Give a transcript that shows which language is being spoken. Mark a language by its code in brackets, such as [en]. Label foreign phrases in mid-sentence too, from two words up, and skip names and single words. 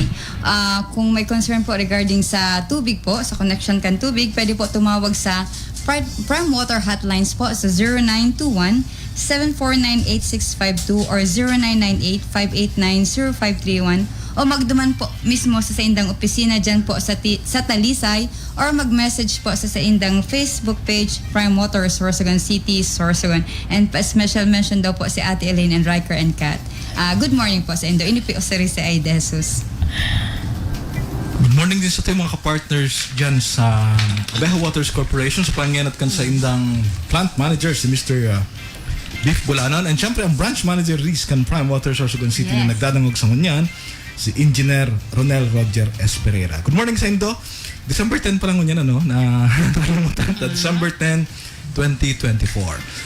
[bik] Kung may concern po regarding sa tubig po, sa connection kan tubig, pwede po tumawag sa Prime Water Hotlines po sa 0921-749-8652 or 0998-589-0531 o magduman po mismo sa saindang opisina dyan po sa Talisay or mag-message po sa saindang Facebook page Prime Water Sorsogon City, Sorsogon. [en] And special mention daw po si Ate Elaine and Riker and Kat. Good morning [bik] po sa indo. Ini po si Risa Ay Jesus. [en] Good morning [bik] din sa ating mga kapartners dyan sa Abejo Waters Corporation sa pangyayat kan sa indang [en] plant manager [bik] si Mr. Beef Bulanon and syempre ang [en] branch manager [bik] Riz kan Prime Water Sorsogon City na nagdadangog sa ngunyan si Engineer Ronel Roger Esperera. [en] Good morning [bik] sa indo. December 10 pa lang ngunyan na December 10, 2024.